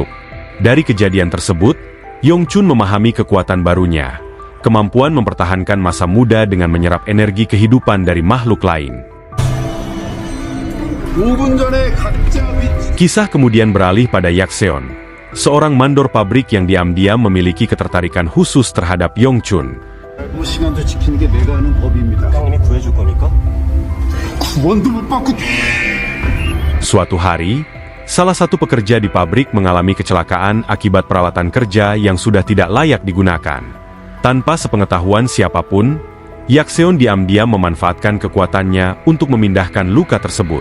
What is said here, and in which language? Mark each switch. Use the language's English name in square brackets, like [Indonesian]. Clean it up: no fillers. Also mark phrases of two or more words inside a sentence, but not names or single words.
[Indonesian] Dari kejadian tersebut, Yongchun memahami kekuatan barunya, kemampuan mempertahankan masa muda dengan menyerap energi kehidupan dari makhluk lain. Kisah kemudian beralih pada Yakseon, seorang mandor pabrik yang diam-diam memiliki ketertarikan khusus terhadap Yongchun. [Korean] 시간도 지키는 게 내가 하는 법입니다. 형님이 구해줄 겁니까? 구원도 못 받고. [Indonesian] Suatu hari, salah satu pekerja di pabrik mengalami kecelakaan akibat peralatan kerja yang sudah tidak layak digunakan. Tanpa sepengetahuan siapapun, Yakseon diam-diam memanfaatkan kekuatannya untuk memindahkan luka tersebut.